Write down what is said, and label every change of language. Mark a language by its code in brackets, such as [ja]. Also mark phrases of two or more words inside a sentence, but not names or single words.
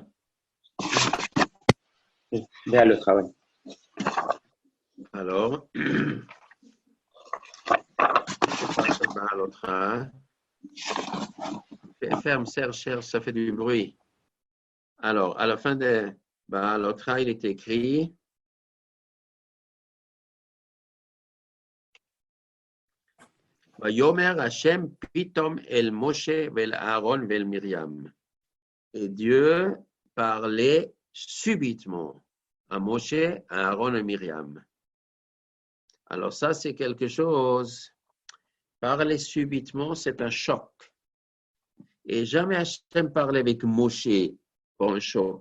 [fr] À l'autre, oui. Alors, à l'autre. Ferme, cherche, ça fait du bruit. Alors, à la fin de à l'autre, il est écrit. [he] יאמר השם פתאום אל משה ואל אהרן ואל מרים. [fr] Et Dieu parlait subitement à Moshe, à Aaron et Myriam. Alors ça, c'est quelque chose. Parler subitement, c'est un choc. Et jamais Hashem parlait avec Moshe pour un choc.